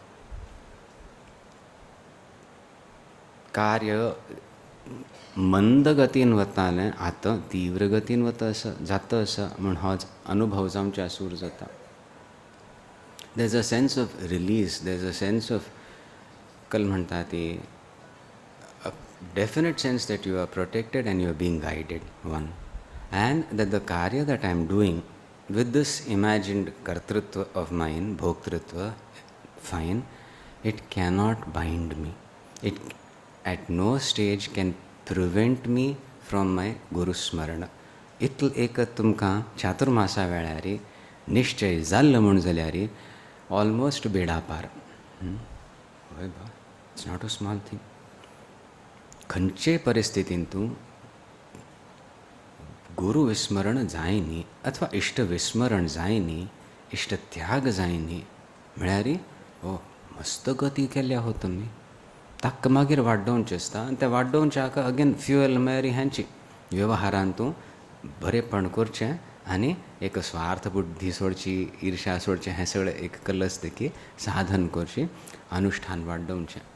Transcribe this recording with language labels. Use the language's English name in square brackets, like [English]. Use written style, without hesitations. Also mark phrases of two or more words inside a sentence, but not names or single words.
[Konkani] कार्य मंद गतीन वतालें आतां तीव्र गतीन वता असं जाता असं म्हण हो अनुभव जावच्या सूर जाता. [English] there is a sense of release, there is a sense of calm [Konkani] म्हणटा ती [English] definite sense that you are protected and you are being guided one, and that the कार्य that I am doing with this imagined kartrutva of mine, bhoktritva, fine, it cannot bind me. It at no stage can prevent me from my Guru Smarana. [Konkani] इतल एक तुमकां चातुर्मासा वेळारी निश्चय जाल्लो म्हूण जाल्यार ऑलमोस्ट बेडा पार. हय बा, [English] it's not a small thing. [Konkani] खंयचे परिस्थितीन तूं गुरु विस्मरण जायनी अथवा इष्ट विस्मरण जायनी, इष्ट त्याग जायनी म्हळ्यार ओ मस्त गती केल्या हो तुमी. ताका मागीर वाडोवचें आसता, आनी तें वाडोवच्याक [English] again fuel [Konkani] म्हळ्यार हेंची व्यवहारांतू बरेपण करचें आनी एक स्वार्थ बुद्धी सोडची, ईर्ष्या सोडचें, हें सगळें एक कलस देखी साधन करची, अनुष्ठान वाडोवचें.